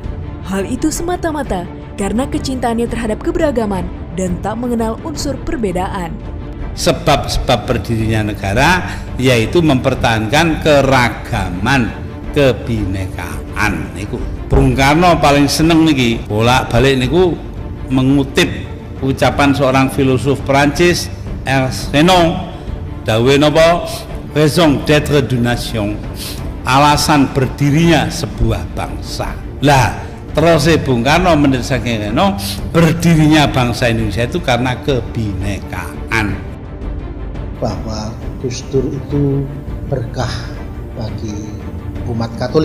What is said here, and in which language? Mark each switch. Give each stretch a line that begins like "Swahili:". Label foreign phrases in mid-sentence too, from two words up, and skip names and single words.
Indonesian: Hal itu semata-mata karena kecintaannya terhadap keberagaman dan tak mengenal unsur perbedaan. Sebab-sebab berdirinya negara yaitu mempertahankan keragaman, kebinekaan.
Javanese: Niku Bung Karno paling seneng niki bolak-balik niku
Indonesian: mengutip ucapan seorang filosof Prancis,
Javanese: Ernst Renan, dawe napa?
French: Raison d'être d'une nation.
Indonesian: Alasan berdirinya sebuah bangsa. Lah terus Bung Karno menurut saking Reno, berdirinya bangsa Indonesia itu karena kebinekaan. Bahwa Gus Dur itu berkah bagi umat Katolik.